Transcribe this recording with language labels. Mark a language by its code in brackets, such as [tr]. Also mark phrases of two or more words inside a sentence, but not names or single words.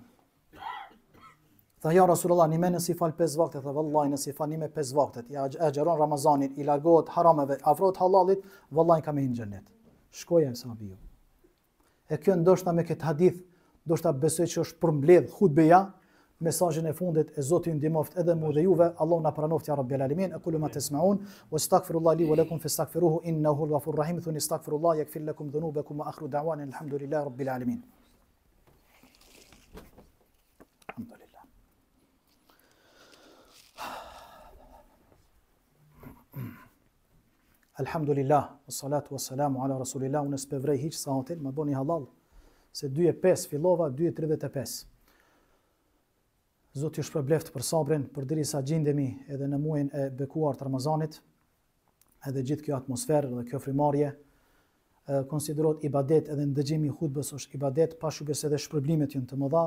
[sq] Tha ja Rasulullah, një me nësi fal 5 vaktet, dhe vallahi nësi fal një me 5 vaktet, ja agjeron Ramazanin, i largohet harameve, afrohet halalit, vallahi ka me hinë xhennet. Shkoja e sahabiu. E kjo ndoshta me këtë hadith, ndoshta besoj që është përmbledh hutbeja, mesazhin e fundit e Zotit ju ndihmoft edhe mua dhe juve, Allahu na pranoft [ar] يا رب العالمين. أقول ما تسمعون وأستغفر الله لي ولكم فاستغفروه إنه هو الغفور الرحيم. Thuni أستغفر الله يغفر لكم ذنوبكم وآخر دعوانا الحمد لله رب العالمين. Alhamdulillah. الحمد لله والصلاة والسلام على رسول الله. [sq] Unë s'pevrej hiç sa hotel, më bëni halal. Se 2:05 fillova, 2:35. Zoti ju shpërbleft për sabrin, përderisa gjendemi edhe në muajin e bekuar të Ramazanit, edhe gjithë kjo atmosferë dhe kjo frimarje konsiderohet ibadet, edhe ndëgjimi i hutbës është ibadet, pa shubes edhe shpërblimet janë të mëdha.